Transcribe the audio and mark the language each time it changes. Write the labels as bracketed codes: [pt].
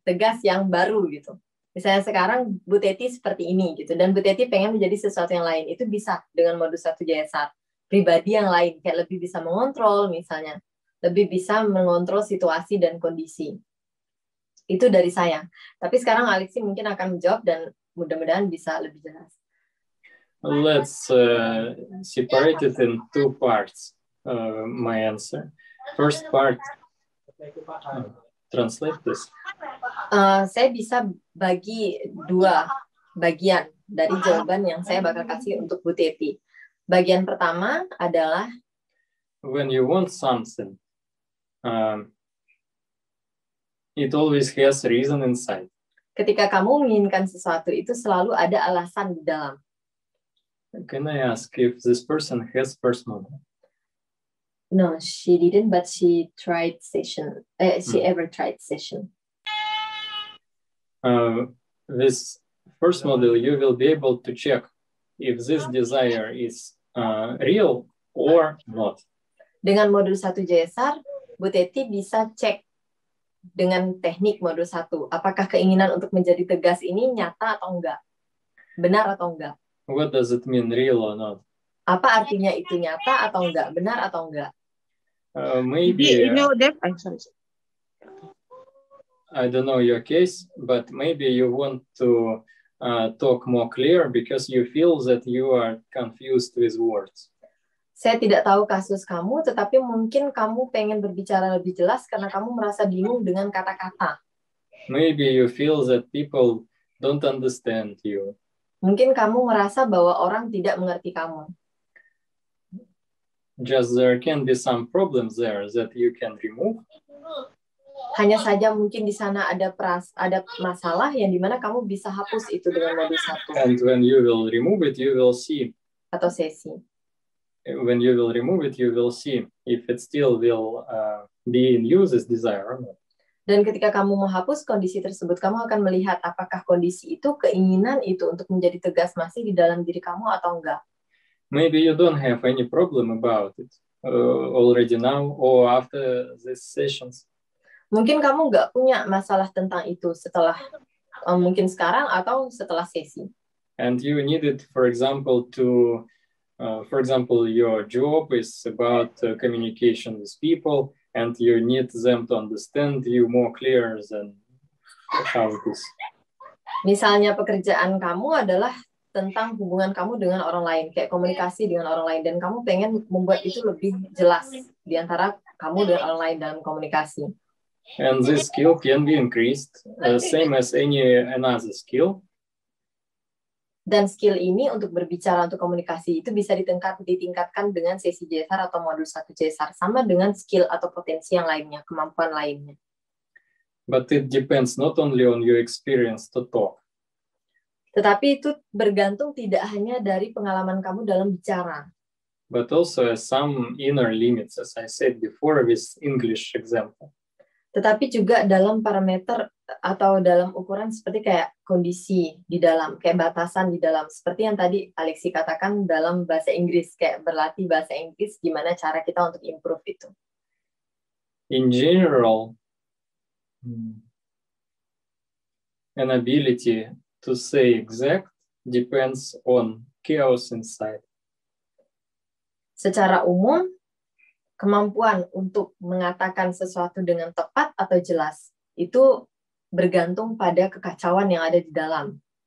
[id] Tegas yang baru gitu. Misalnya sekarang Bu Teti seperti ini gitu dan Bu Teti pengen menjadi sesuatu yang lain. Itu bisa dengan modus 1 JSR. Pribadi yang lain, kayak lebih bisa mengontrol misalnya, lebih bisa mengontrol situasi dan kondisi. Itu dari saya. Tapi sekarang Alexi mungkin akan menjawab dan mudah-mudahan bisa lebih jelas. [en] Let's separate it in two parts. my answer. First part, translate this. [id] Saya bisa bagi 2 bagian dari jawaban yang saya bakal kasih untuk Bu Teti. Bagian pertama adalah [en] when you want something, it always has reason inside. [id] Ketika kamu menginginkan sesuatu itu selalu ada alasan di dalam. [en] Can I ask if this person has first model? No, she didn't, but she tried session. She ever tried session. This first model, you will be able to check if this desire is real or not. [id] Dengan modul 1 JSR, Bu Teti bisa cek dengan teknik modul 1, apakah keinginan untuk menjadi tegas ini nyata atau enggak? Benar atau enggak? What does it mean, real or not? Apa artinya itu nyata atau enggak? Benar atau enggak? [en] Maybe sorry. I don't know your case, but maybe you want to talk more clear because you feel that you are confused with words. [id] Saya tidak tahu kasus kamu, tetapi mungkin kamu pengen berbicara lebih jelas karena kamu merasa bingung dengan kata-kata. [en] Maybe you feel that people don't understand you. [id] Mungkin kamu merasa bahwa orang tidak mengerti kamu. [en] Just there can be some problems there that you can remove. [id] Hanya saja mungkin di sana ada masalah yang dimana kamu bisa hapus itu dengan modul 1. [en] And when you will remove it, you will see. [id] Atau sesi. [en] When you will remove it, you will see if it still will be in use as desire or not. [id] Dan ketika kamu mau hapus kondisi tersebut, kamu akan melihat apakah kondisi itu, keinginan itu untuk menjadi tegas masih di dalam diri kamu atau enggak. [en] Maybe you don't have any problem about it already now or after these sessions. [id] Mungkin kamu nggak punya masalah tentang itu setelah mungkin sekarang atau setelah sesi. [en] And you needed, for example, for example, your job is about communication with people, and you need them to understand you more clear than how it is. [id] Misalnya pekerjaan kamu adalah tentang hubungan kamu dengan orang lain, kayak komunikasi dengan orang lain, dan kamu pengen membuat itu lebih jelas di antara kamu dengan orang lain dalam komunikasi. [en] And this skill can be increased, same as any another skill. [id] Dan skill ini untuk berbicara, untuk komunikasi itu bisa ditingkatkan dengan sesi JSR atau modul 1 JSR, sama dengan skill atau potensi yang lainnya, kemampuan lainnya. [en] But it depends not only on your experience to talk. [id] Tetapi itu bergantung tidak hanya dari pengalaman kamu dalam bicara. [en] But also some inner limits, as I said before with English example. [id] Tetapi juga dalam parameter atau dalam ukuran seperti kayak kondisi di dalam, kayak batasan di dalam. Seperti yang tadi Alexi katakan dalam bahasa Inggris, kayak berlatih bahasa Inggris, gimana cara kita untuk improve itu. [en] In general, an ability to say exact depends on chaos inside. [id] Secara umum, kemampuan untuk mengatakan sesuatu dengan tepat atau jelas itu bergantung pada kekacauan yang ada di dalam.